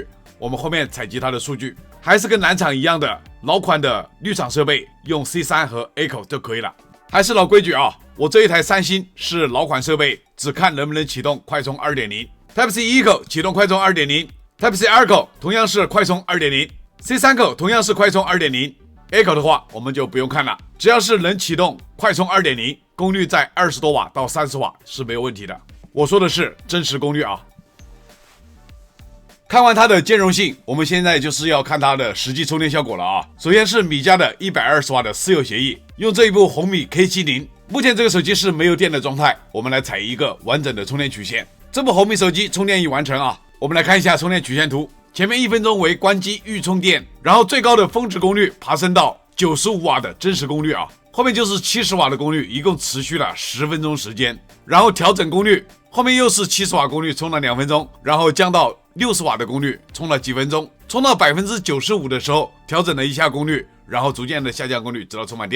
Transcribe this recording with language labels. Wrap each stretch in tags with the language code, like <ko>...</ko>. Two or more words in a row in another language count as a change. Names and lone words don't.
<zh>我們後面採集它的數據，還是跟藍廠一樣的老款的綠廠設備，用 C3 和 A 口就可以了。還是老規矩啊，我這一台三星是老款設備，只看能不能啟動快充 2.0。Type-C 一口啟動快充 2.0，Type-C 2口同樣是快充 2.0，C3 口同樣是快充 2.0。A 口的話我們就不用看了，只要是能啟動快充 2.0， 功率在20多瓦到30瓦是沒有問題的。我說的是真實功率啊。看完它的兼容性，我們現在就是要看它的實際充電效果了啊。首先是米家的120瓦的私有協議，用這一部紅米 K70， 目前這個手機是沒有電的狀態，我們來採一個完整的充電曲線。這部紅米手機充電已完成啊，我們來看一下充電曲線圖。前面1分鐘為關機預充電，然後最高的峰值功率爬升到95瓦的真實功率啊，後面就是70瓦的功率，一共持續了10分鐘時間，然後調整功率，後面又是70瓦功率充了2分鐘，然後降到60瓦的功率充了幾分鐘，充到95%的時候調整了一下功率，然後逐漸的下降功率直到充滿電。</zh>